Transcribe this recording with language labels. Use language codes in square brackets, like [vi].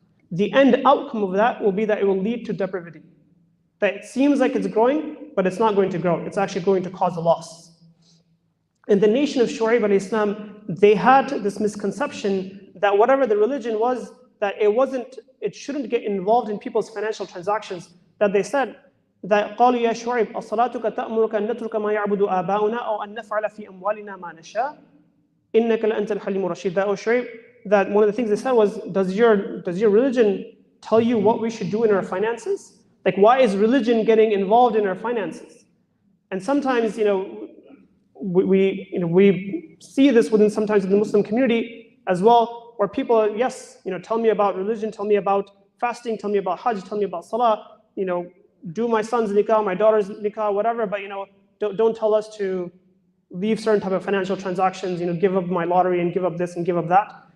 [en] the end outcome of that will be that it will lead to depravity. That it seems like it's growing, but it's not going to grow. It's actually going to cause a loss. In the nation of Shu'aib alayhi salam, they had this misconception that whatever the religion was, that it shouldn't get involved in people's financial transactions. That they said that [ar] قالوا يا شعيب أصلاتك تأمرك أن نترك ما يعبد آباؤنا أو أن نفعل في أموالنا ما نشاء إنك لأنت الحليم الرشيد. [en] That, O Shu'aib, that one of the things they said was, does your religion tell you what we should do in our finances? Like, why is religion getting involved in our finances? And sometimes, we see this sometimes in the Muslim community as well, where people, yes, tell me about religion, tell me about fasting, tell me about Hajj, tell me about Salah, do my son's nikah, my daughter's nikah, whatever, but don't tell us to leave certain type of financial transactions, give up my lottery and give up this and give up that.